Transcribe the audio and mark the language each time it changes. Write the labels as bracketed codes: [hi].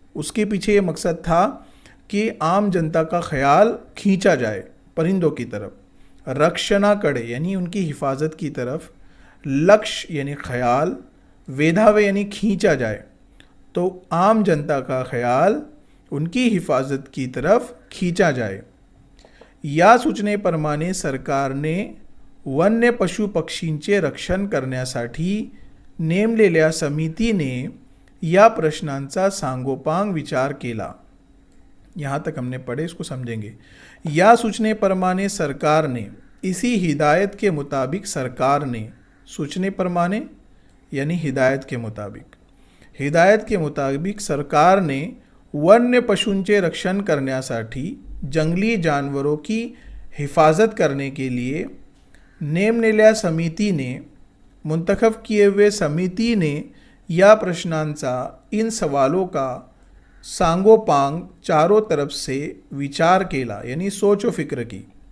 [hi] उसके पीछे ये मकसद था कि आम जनता का ख्याल खींचा जाए परिंदों की तरफ, रक्षणा कड़े यानी उनकी हिफाजत की तरफ, लक्ष्य यानी ख्याल, वेधावे यानी खींचा जाए, तो आम जनता का ख्याल उनकी हिफाजत की तरफ खींचा जाए। [mr] या सूचनेप्रमाणे सरकारने वन्य पशु पक्षींचे रक्षण करण्यासाठी नेमलेल्या समितीने या प्रश्नांचा सांगोपांग विचार केला। [hi] यहाँ तक हमने पढ़े, इसको समझेंगे। [mr] या सूचनेप्रमाणे [hi] सरकार ने, इसी हिदायत के मुताबिक सरकार ने, सूचनेप्रमाणे यानी हिदायत के मुताबिक, हिदायत के मुताबिक सरकार ने [mr] वन्य पशूंचे रक्षण करण्यासाठी, [hi] जंगली जानवरों की हिफाजत करने के लिए [mr] नेमलेल्या समितीने, [hi] मुंतखब किए हुए समिति ने [mr] या प्रश्नांचा, [hi] इन सवालों का सांगोपांग चारों तरफ से [mr] विचार केला [hi] यानी सोच व फिक्र की।